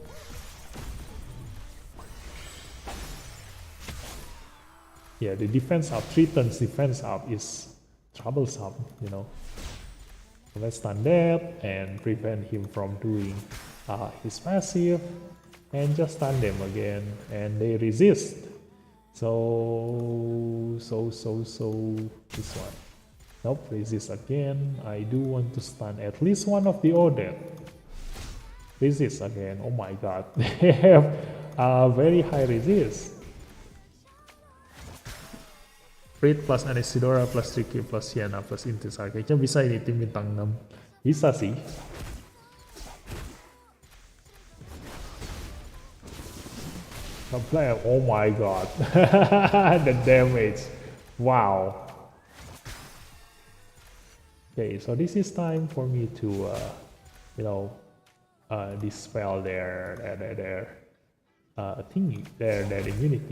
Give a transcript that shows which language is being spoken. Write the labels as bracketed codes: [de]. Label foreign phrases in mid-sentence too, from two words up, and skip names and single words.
[en] Yeah, the defense up, 3 turns defense up is troublesome, So let's stun that and prevent him from doing his passive, and just stun them again, and they resist. So this one. Nope, resist again. I do want to stun at least one of the order. Resist again. Oh my god, they have very high resist. Frit plus Anesidora plus Ricky plus Sienna plus Intisar. [id] Kayaknya bisa ini tim bintang 6. Bisa sih. [en] Player, oh my god, the damage, wow. Okay, so this is time for me to, dispel their thingy, their immunity.